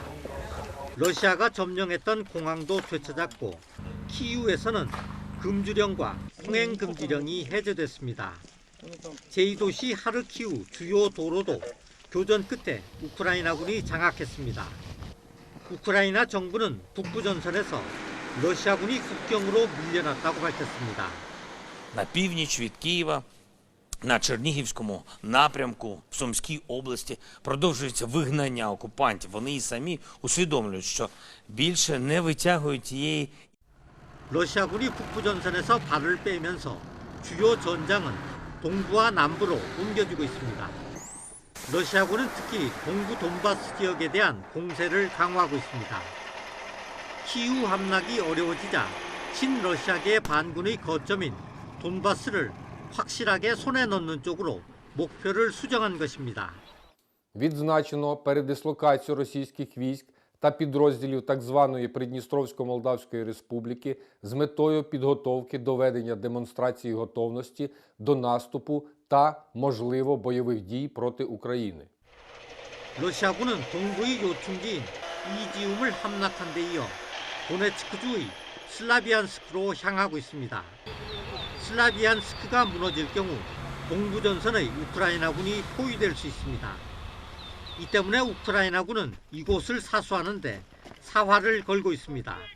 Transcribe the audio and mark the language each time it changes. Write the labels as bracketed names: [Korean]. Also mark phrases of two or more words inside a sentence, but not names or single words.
[Korean] 러시아가 점령했던 공항도 되찾았고 키이우에서는 금주령과 통행 금지령이 해제됐습니다. 제2도시 하르키우 주요 도로도 교전 끝에 우크라이나군이 장악했습니다. 우크라이나 정부는 북부 전선에서 러시아군이 국경으로 밀려났다고 밝혔습니다. [Ukrainian] На північ від Києва, на Чернігівському напрямку, в Сумській області продовжується вигнання окупантів. Вони і самі усвідомлюють, що більше не витягують тієї. [Korean] 러시아군이 북부 전선에서 발을 빼면서 주요 전장은 동부와 남부로 옮겨지고 있습니다. 러시아군은 특히 동부 돈바스 지역에 대한 공세를 강화하고 있습니다. 키이우 함락이 어려워지자 친러시아계 반군의 거점인 돈바스를 확실하게 손에 넣는 쪽으로 목표를 수정한 것입니다. [Ukrainian] Відзначено передислокацію російських військ та підрозділів так званої Придністровсько-Молдавської Республіки з метою підготовки до ведення демонстрації готовності до наступу та, можливо, бойових дій проти України. [Korean] 러시아군은 동부의 요충지인 이지움을 함락한 데 이어 도네츠크주의 슬라비안스크로 향하고 있습니다. 슬라비안스크가 무너질 경우 동부 전선의 우크라이나군이 포위될 수 있습니다. 이 때문에 우크라이나군은 이곳을 사수하는데 사활을 걸고 있습니다.